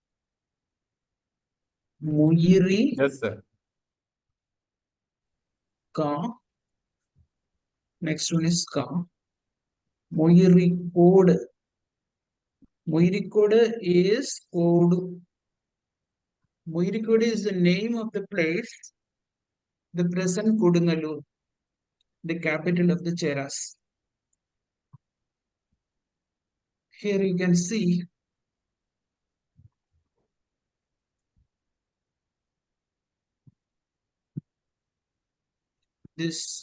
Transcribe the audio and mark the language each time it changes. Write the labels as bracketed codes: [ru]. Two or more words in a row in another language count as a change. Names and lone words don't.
[en] Moiri Yes, sir. ka. Next one is ka. Moiri code. Moiri code is code. Moiri code is the name of the place, the present Kodungalur, the capital of the Cheras. Here you can see this.